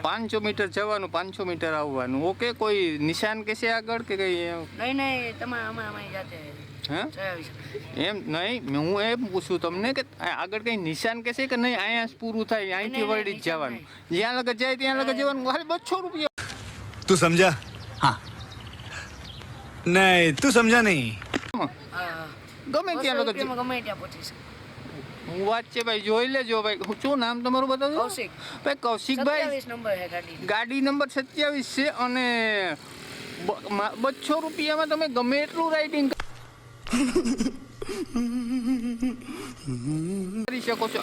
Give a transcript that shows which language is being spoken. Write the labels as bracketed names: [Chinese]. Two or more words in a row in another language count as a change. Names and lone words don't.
[Gujarati] 500 મીટર જવાનું, 500 મીટર આવવાનું. ઓકે. કોઈ નિશાન કે છે આગળ કે કઈ? નહીં તમારે અમારી જાતે હા ચલાવી શકે. એમ નહીં, હું એમ પૂછું તમને કે આગળ કઈ નિશાન કે છે કે નહીં અહીંયા જ પૂરું થાય અહીંથી નહીં, વળી જ નિશાન જવાનું? જ્યાં લગત જાય ત્યાં લગત જવાનું. ખાલી 200 રૂપિયા. [Hindi] तू समझा? हाँ नहीं तू समझा नहीं. [Gujarati] હા ગમે ત્યાં લગત રૂપિયામાં ગમે ત્યાં પહોંચી શકે. હું વાત છે ભાઈ. જોઈ લેજો ભાઈ. શું નામ તમારું બતાવજો? કૌશિક. ભાઈ કૌશિકભાઈ 27 નંબર છે ગાડી. ગાડી નંબર 27 છે. અને 200 રૂપિયામાં તમે ગમે એટલું રાઇડિંગ કરી શકો છો.